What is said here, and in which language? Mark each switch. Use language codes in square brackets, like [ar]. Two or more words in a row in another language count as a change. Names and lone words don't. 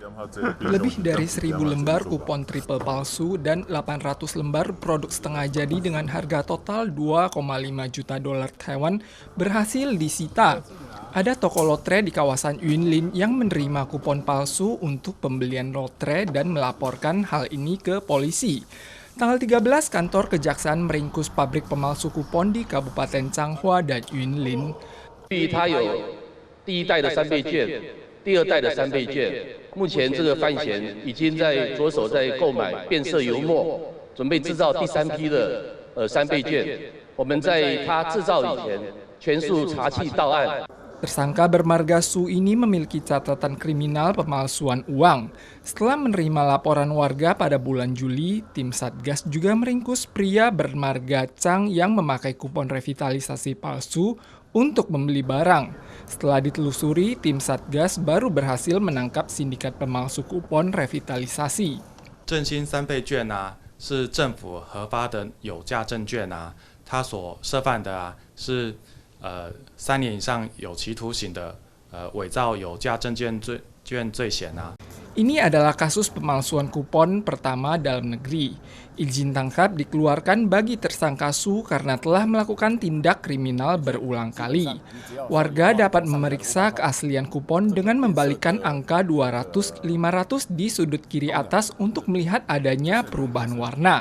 [id] Lebih dari 1.000 lembar kupon triple palsu dan 800 lembar produk setengah jadi dengan harga total 2,5 juta dolar Taiwan berhasil disita. Ada toko lotre di kawasan Yunlin yang menerima kupon palsu untuk pembelian lotre dan melaporkan hal ini ke polisi. Tanggal 13, kantor kejaksaan meringkus pabrik pemalsu kupon di Kabupaten Changhua dan Yunlin. [zh] 第一代的3倍券，第二代的3倍券，目前这个范闲已经在着手在购买变色油墨，准备制造第3批的3倍券。我们在他制造以前，全数查缉到案。 [id] Tersangka bermarga Su ini memiliki catatan kriminal pemalsuan uang. Setelah menerima laporan warga pada bulan Juli, tim Satgas juga meringkus pria bermarga Chang yang memakai kupon revitalisasi palsu untuk membeli barang. Setelah ditelusuri, tim Satgas baru berhasil menangkap sindikat pemalsu kupon revitalisasi. [zh] 振兴3倍券是政府核发的有价证券它所涉犯的是3年以上有期徒刑的伪造有价证券罪嫌。 [id] Ini adalah kasus pemalsuan kupon pertama dalam negeri. Izin tangkap dikeluarkan bagi tersangka Su karena telah melakukan tindak kriminal berulang kali. Warga dapat memeriksa keaslian kupon dengan membalikkan angka 200-500 di sudut kiri atas untuk melihat adanya perubahan warna.